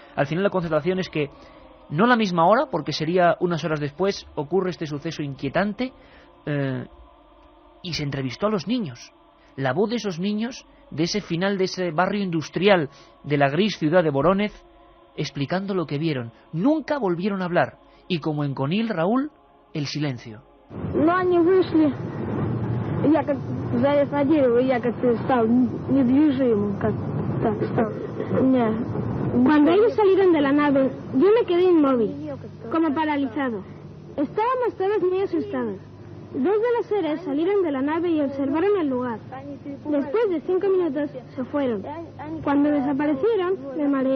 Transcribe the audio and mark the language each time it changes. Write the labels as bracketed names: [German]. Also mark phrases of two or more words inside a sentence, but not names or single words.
[Spanish] Al final la constatación es que no a la misma hora, porque sería unas horas después, ocurre este suceso inquietante y se entrevistó a los niños. La voz de esos niños, de ese final de ese barrio industrial de la gris ciudad de Vorónezh, explicando lo que vieron. Nunca volvieron a hablar. Y como en Conil, Raúl, el silencio. [Russian] No, они вышли. Я как залез на дерево, я как стал недвижимым, как так стал. [Spanish] Cuando ellos salieron de la nave, yo me quedé inmóvil, como paralizado. Estábamos todos muy asustados. 2 de los seres salieron de la nave y observaron el lugar. Después de 5 minutos se fueron. Cuando desaparecieron, me mareé.